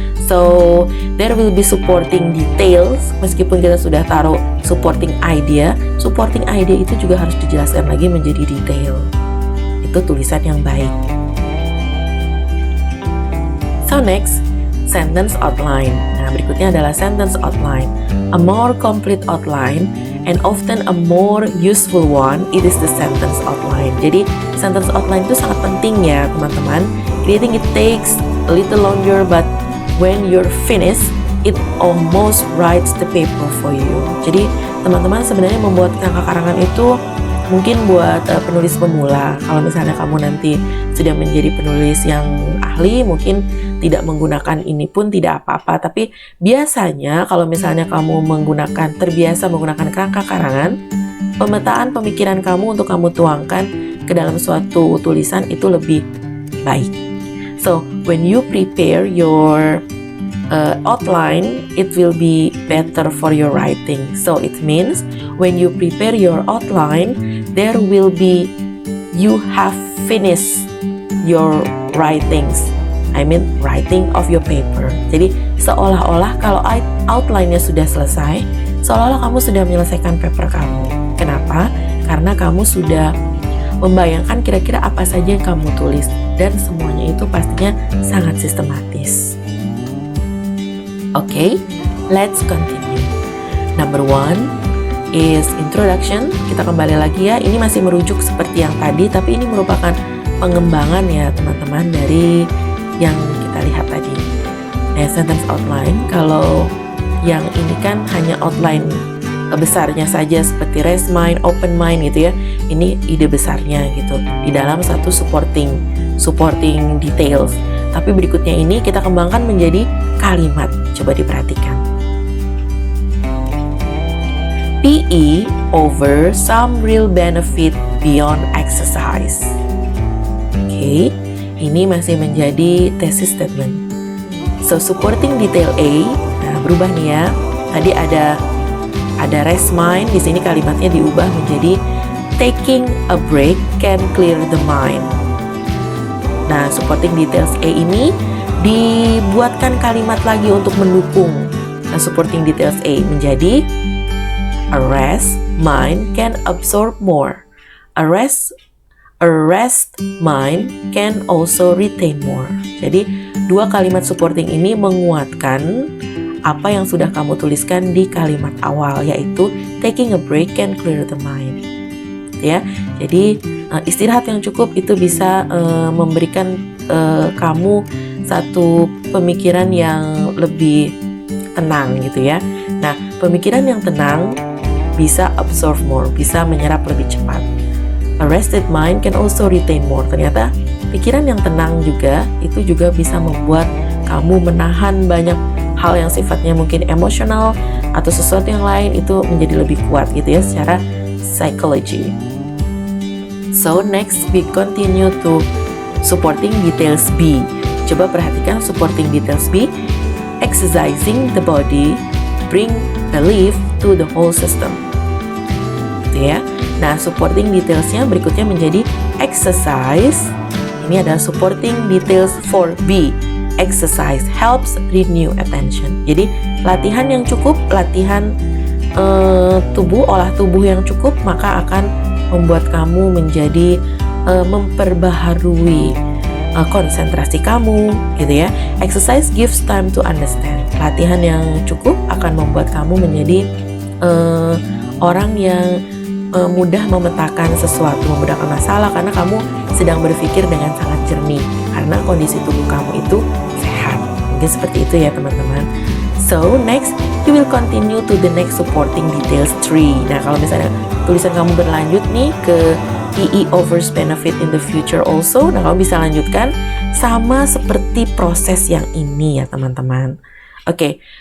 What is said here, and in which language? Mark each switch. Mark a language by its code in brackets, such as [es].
[en] So, there will be supporting details. [id] Meskipun kita sudah taruh supporting idea itu juga harus dijelaskan lagi menjadi detail. Itu tulisan yang baik. [en] So next, sentence outline. [id] Nah, berikutnya adalah [en] sentence outline. A more complete outline and often a more useful one, it is the sentence outline. [id] Jadi, sentence outline itu sangat penting ya, teman-teman. [en] Creating it takes a little longer, but when you're finished, it almost writes the paper for you. [id] Jadi, teman-teman sebenarnya membuat karangan itu mungkin buat penulis pemula. Kalau misalnya kamu nanti sudah menjadi penulis yang ahli, mungkin tidak menggunakan ini pun tidak apa-apa. Tapi biasanya kalau misalnya kamu terbiasa menggunakan kerangka karangan, pemetaan pemikiran kamu untuk kamu tuangkan ke dalam suatu tulisan itu lebih baik. [en] So, when you prepare your outline, it will be better for your writing. So, it means when you prepare your outline, there will be you have finished your writings. I mean, writing of your paper. [id] Jadi, seolah-olah kalau outline-nya sudah selesai, seolah-olah kamu sudah menyelesaikan paper kamu. Kenapa? Karena kamu sudah membayangkan kira-kira apa saja yang kamu tulis. dan semuanya itu pastinya sangat sistematis. [en] Oke, let's continue. Number 1 is introduction. [id] Kita kembali lagi ya, ini masih merujuk seperti yang tadi, tapi ini merupakan pengembangan ya teman-teman dari yang kita lihat tadi. Sentence outline, kalau yang ini kan hanya outline besarnya saja seperti raise mind, open mind gitu ya. Ini ide besarnya gitu di dalam satu supporting details. Tapi berikutnya ini kita kembangkan menjadi kalimat. Coba diperhatikan. [en] PE over some real benefit beyond exercise. [id] Oke, ini masih menjadi thesis statement. So supporting detail A, nah berubah nih ya. Tadi ada rest mind, di sini kalimatnya diubah menjadi [en] taking a break can clear the mind. [id] Nah, supporting details A ini dibuatkan kalimat lagi untuk mendukung supporting details A menjadi [en] a rest mind can absorb more. A rest mind can also retain more. [id] Jadi, dua kalimat supporting ini menguatkan apa yang sudah kamu tuliskan di kalimat awal, yaitu [en] taking a break can clear the mind. [id] Ya, jadi istirahat yang cukup itu bisa memberikan kamu satu pemikiran yang lebih tenang gitu ya. Nah, pemikiran yang tenang bisa absorb more, bisa menyerap lebih cepat. [en] A rested mind can also retain more. [id] Ternyata pikiran yang tenang juga itu juga bisa membuat kamu menahan banyak hal yang sifatnya mungkin emosional atau sesuatu yang lain itu menjadi lebih kuat gitu ya secara psychology. [en] So next we continue to supporting details B. [id] Coba perhatikan [en] supporting details B. Exercising the body bring relief to the whole system. [id] Gitu ya. Nah, supporting detailsnya berikutnya menjadi exercise. Ini adalah [en] supporting details for B. Exercise helps renew attention. [id] Jadi latihan yang cukup, latihan olah tubuh yang cukup, maka akan membuat kamu menjadi memperbaharui konsentrasi kamu, gitu ya. [en] Exercise gives time to understand. [id] Latihan yang cukup akan membuat kamu menjadi orang yang mudah memetakan sesuatu, memudahkan masalah karena kamu sedang berpikir dengan sangat jernih karena kondisi tubuh kamu itu sehat. Mungkin seperti itu ya teman-teman. [en] So next you will continue to the next supporting details 3. [id] Nah, kalau misalnya tulisan kamu berlanjut nih ke [en] PE offers benefit in the future also, [id] nah kamu bisa lanjutkan sama seperti proses yang ini ya teman-teman. Oke.